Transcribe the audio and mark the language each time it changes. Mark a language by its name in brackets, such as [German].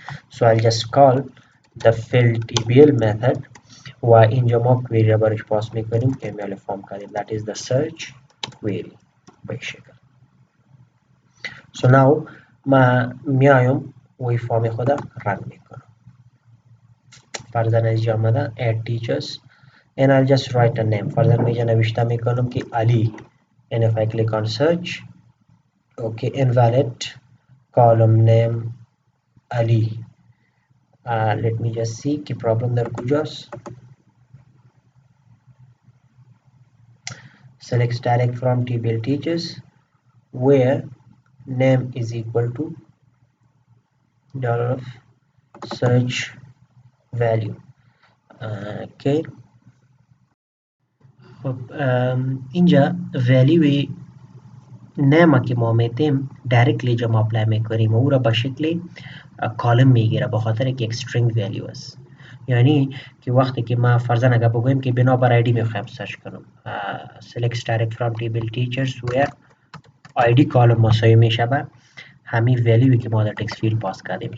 [English] So I'll just call the fill tbl method [Persian] و اینجا ما کویری را برش پاس میکنیم که ایمیل فارم کردیم [English] that is the search query [Persian] به شکل. [English] So now [Persian] ما میایم وی فارم خود رن میکنم. فرضاً از آمده [English] add teachers and I'll just write a name. [Persian] فرضاً میجا نوشته میکنم که علی [English] and if I click on search okay invalid column name Ali. Let me just see [Persian] که [English] problem [Persian] در کجاست. [English] Select direct from tbl teachers where name is equal to $of search value. Okay. [Persian] خب اینجا value نیم که ما میتیم دایرکتلی جا ما اپلای میکنیم و او را به شکل کالم میگیره به خاطر که یک string value است. یعنی که وقتی که ما فرضاً اگر بگوییم که بنابر آیدی میخوایم سرچ کنم select direct from table teachers where id کالم مساوی میشه به همین ولیوی که ما در تکست فیلد پاس کردیم.